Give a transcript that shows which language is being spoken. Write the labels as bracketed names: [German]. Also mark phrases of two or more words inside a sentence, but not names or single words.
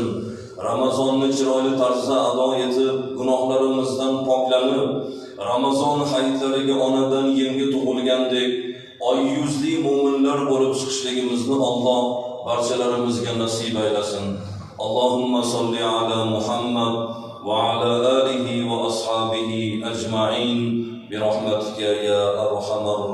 [Uzbek] Ramazonni chiroyli tarzda ado etib, gunohlarimizdan poklanib, Ramazon hayitlariga onadan yangi tug'ilgandek oy yuzli mo'minlar bo'lib chiqishligimizni Alloh barchalarimizga nasib aylasin. [Arabic] اللهم صل على محمد وعلى آله وأصحابه أجمعين برحمتك يا أرحم